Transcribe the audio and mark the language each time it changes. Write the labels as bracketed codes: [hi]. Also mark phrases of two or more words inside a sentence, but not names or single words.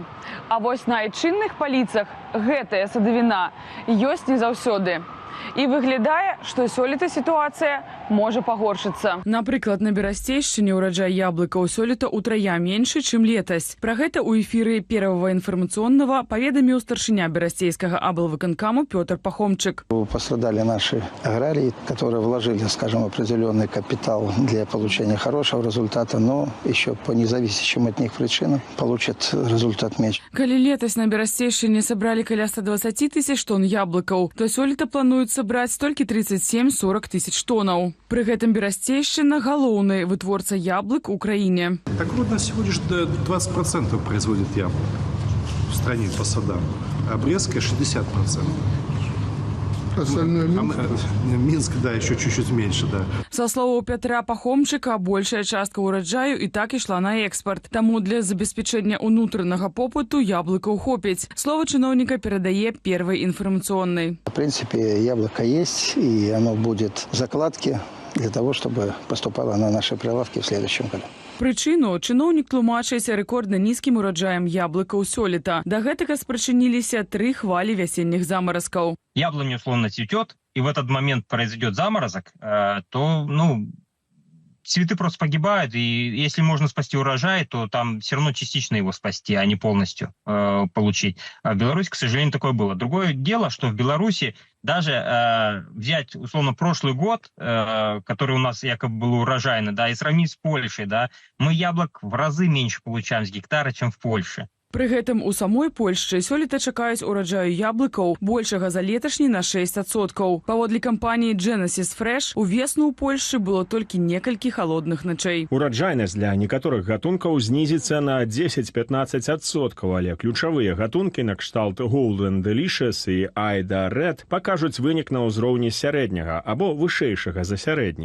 [be] А вось на айчынных паліцах гэтая садавіна ёсць не заўсёды. І выглядае, што сёлета сітуацыя можа пагоршыцца. Напрыклад, на Берасцейшчыне ўраджай яблыкаў сёлета утрая меншы, чым летась. Пра гэта ў эфіры Первого информационного паведаміў старшыня Берасцейскага аблвыканкаму Пётр Пахомчык. [ru] Пострадали наши аграрии, которые вложили, скажем, определенный капитал для получения хорошего результата, но еще по независящим от них причинам получат результат меньше. [be] Калі летась на Берасцейшчыне сабралі каля 120 тысяч тонн яблыкаў, то сёлета плануюць сабраць толькі 37-40 тысяч тоннаў. Пры гэтым Берасцейшчына галоўны вытворца яблык у краіне. [ru] Так вот, нас всего лишь 20% производит яблок в стране по садам, а Брестская 60%. Остальное Минск? Минск, да, еще чуть-чуть меньше, да. [be] Со словаў Пятра Пахомчыка, большая частка ўраджаю і так ішла на экспорт. Таму для забеспячэння ўнутранага попыту яблыкаў хопіць. Слово чыноўніка перадае Первый информационный. [ru] В принципе, яблоко есть, и оно будет в закладке для того, чтобы поступало на наши прилавки в следующем году. [be] Прычыну чыноўнік тлумачыць рэкордна нізкім ураджаем яблыкаў сёлета. Да гэтага спрычыніліся 3 хвалі вясенних замаразкаў. [ru] Яблоня условно цветет, и в этот момент произойдет заморозок, то, цветы просто погибают, и если можно спасти урожай, то там все равно частично его спасти, а не полностью получить. А в Беларуси, к сожалению, такое было. Другое дело, что в Беларуси даже взять, условно, прошлый год, который у нас якобы был урожайный, да, и сравнить с Польшей, да, мы яблок в разы меньше получаем с гектара, чем в Польше. [be] Пры гэтым у самой Польшчы сёлета чакаюць ураджаю яблыкаў большага за леташні на 6%. Паводле кампаніі Genesis Fresh, увесну ў Польшчы было толькі некалькі халодных начэй. Ураджайнасць для некаторых гатункаў знізіцца на 10-15%, але ключавыя гатункі на кшталт Golden Delicious і Aida Red пакажуць вынік на ўзроўні сярэдняга або вышэйшага за сярэдні.